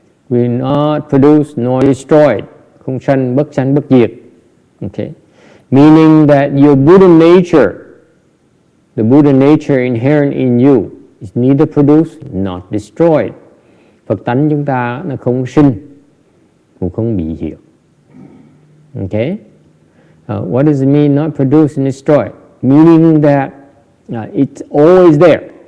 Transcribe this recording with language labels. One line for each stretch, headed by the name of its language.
English: We're not produced nor destroyed.
Vietnamese: Không sanh, bất diệt.
English: Okay? Meaning that your Buddha nature, the Buddha nature inherent in you, is neither produced nor destroyed.
Vietnamese: Phật tánh chúng ta nó không sinh, cũng không bị diệt.
English: Okay? What does it mean not produced and destroyed? Meaning that it's always there.